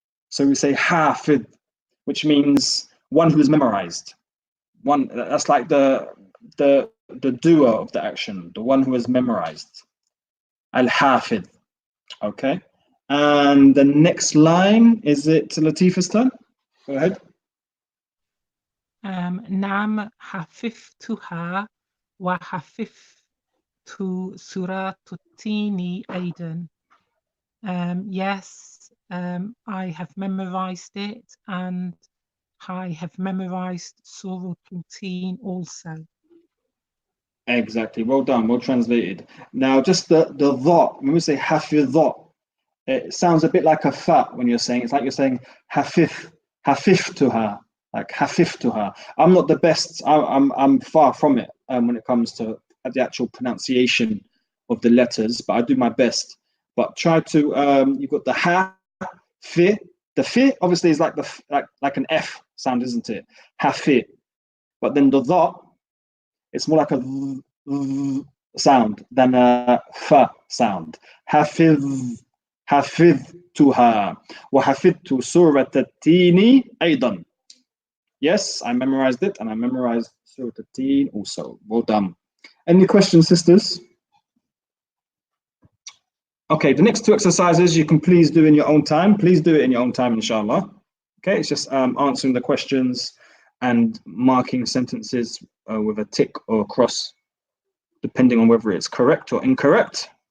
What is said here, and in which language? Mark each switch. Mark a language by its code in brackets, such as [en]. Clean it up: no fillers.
[en] So we say hafid, which means one who is memorized. One that's like the doer of the action, the one who is memorized. Al-Hafid. Okay. And the next line, is it Latifa's turn? Go ahead. [ar] نعم حفظتها وحفظت سورة التين أيضا. [en] Yes, I have memorized it, and I have memorized Surah Al-Teen also. Exactly. Well done. Well translated. Now, just the dha, when we say hafidha, it sounds a bit like a fa when you're saying. It's like you're saying hafiftuha, like hafiftuha. I'm not the best. I'm far from it when it comes to the actual pronunciation of the letters, but I do my best. But try to. You've got the ha, fi. The fi obviously is like like an F sound, isn't it? Hafi. But then the dha, it's more like a sound than a fa sound. [ar] حفظتها وحفظت سورة التين أيضا. [en] Yes, I memorized it, and I memorized Surah Al-Teen also. Well done. Any questions, sisters? Okay, the next two exercises you can please do in your own time. Please do it in your own time, inshallah. Okay, it's just answering the questions and marking sentences with a tick or a cross, depending on whether it's correct or incorrect.